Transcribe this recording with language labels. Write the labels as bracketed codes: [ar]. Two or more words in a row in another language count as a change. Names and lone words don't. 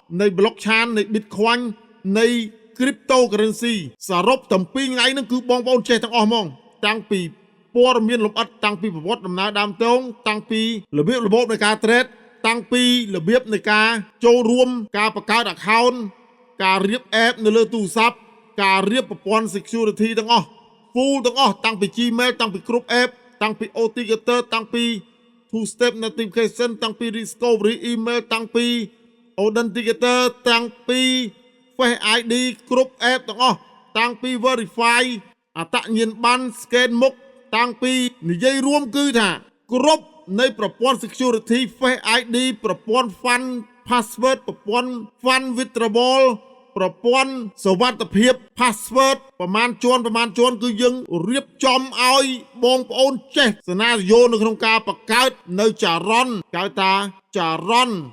[km] នៃ blockchain នៃ Bitcoin នៃ cryptocurrency សរុបទាំងពីរថ្ងៃហ្នឹងគឺបងប្អូនចេះទាំងអស់ហ្មងតាំងពីព័ត៌មានលម្អិតតាំងពីប្រវត្តិដំណើរដើមទងតាំងពីរបៀបរបបនៃ ការ trade តាំងពីរបៀបនៃការចូលរួមការបង្កើត account ការរៀប app នៅលើទូរស័ព្ទការរៀបប្រព័ន្ធ security ទាំងអស់ full ទាំងអស់តាំងពី Gmail តាំងពីគ្រប់ app តាំងពី Authenticator តាំងពី [en] two step notification [km] តាំងពី discovery email តាំងពី Authenticator តាំងពី Face ID គ្រប់ app ទាំងអស់តាំងពី verify អត្ត ញ្ញាណប័ណ្ណ scan មុខតាំងពីនិយាយរួមគឺថាគ្រប់នៃប្រព័ន្ធ security Face ID ប្រព័ន្ធ [en] fund password [km] ប្រព័ន្ធ [en] fund withdrawal [km] ប្រព័ន្ធសុវត្ថិភាព password ប្រមាណជាន់គឺយើងរៀបចំឲ្យបងប្អូនចេះសេណារីយ៉ូនៅក្នុងការបង្កើតនៅចរន្តហៅថាចរន្ត